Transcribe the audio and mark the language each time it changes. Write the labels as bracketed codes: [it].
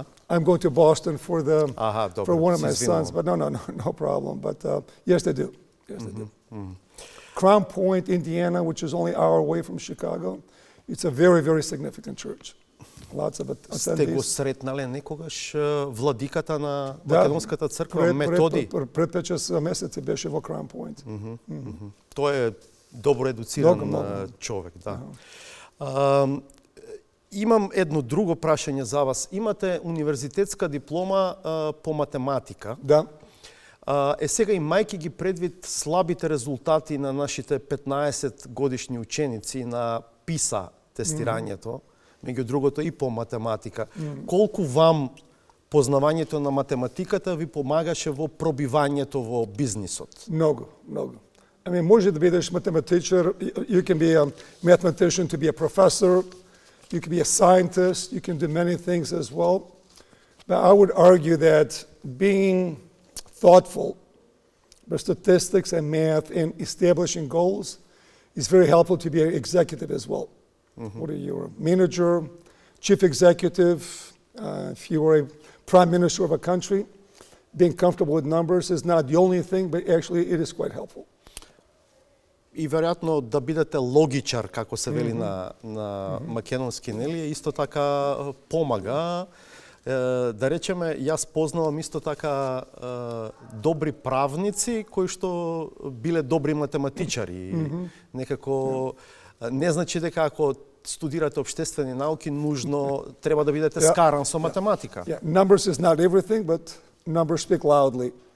[en] I'm going to Boston for one of my sons, but no problem. But yes, they do. Yes, they do. Crown Point, Indiana, which is only an hour away from Chicago, it's a very, very significant church. Lots of attendees. [mk] Сте го сретнале некогаш владиката на македонската црква, Методи? Пред 5 месеци беше во Crown Point. Тој е добро едуциран човек, да. Имам едно друго прашање за вас. Имате универзитетска диплома по математика. Да. Сега имајќи ги предвид слабите резултати на нашите 15 годишни ученици на ПИСА тестирањето, меѓу другото и по математика, колку вам познавањето на математиката ви помагаше во пробивањето во бизнисот? Много. [en] I mean, може да бидеш математичар, you can be a mathematician to be a professor, you can be a scientist, you can do many things as well. But I would argue that being thoughtful about statistics and math and establishing goals is very helpful to be an executive as well. What are you, a manager, chief executive, if you were a prime minister of a country, being comfortable with numbers is not the only thing, but actually it is quite helpful. [mk] И веројатно да бидете логичар, како се вели на македонски, нели, исто така помага. Да речеме, јас познавам исто така добри правници кои што биле добри математичари. Некако не значи дека ако студирате обштествени науки нужно треба да бидете скаран со математика. [en] Yeah. Numbers is not everything, but numbers speak loudly.